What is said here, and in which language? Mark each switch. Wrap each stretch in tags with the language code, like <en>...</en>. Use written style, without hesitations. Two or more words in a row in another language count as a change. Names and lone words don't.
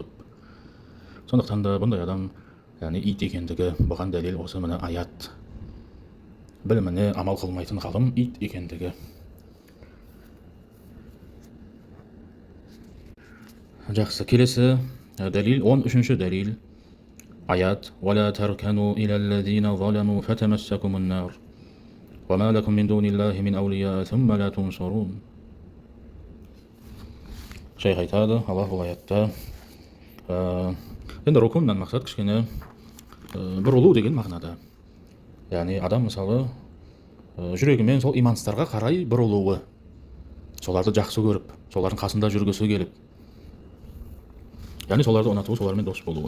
<kk>Сондықтан да бұндай адам, яғни ит екендігі, бұған дәлел осы міне аят. Біліміне амал қылмайтын ғалым ит екендігі. Жақсы, келесі дәлел, 13-ші дәлел. Аят:</kk> <ar>«ولا تركنوا إلى الذين ظلموا فتمسكم النار وما لكم من دون الله من أولياء ثم لا تنصرون».</ar> <kk>Шейх айтады, Аллах бұл аятта енді рукуннан мақсат кішкене бұрылу деген мағынада. Яғни адам мысалы жүрегімен сол имансыздарға қарай бұрылуы, соларды жақсы көріп, солардың қасында жүргісі келіп, яғни соларды ұнатуы, солармен дос болуы.</kk>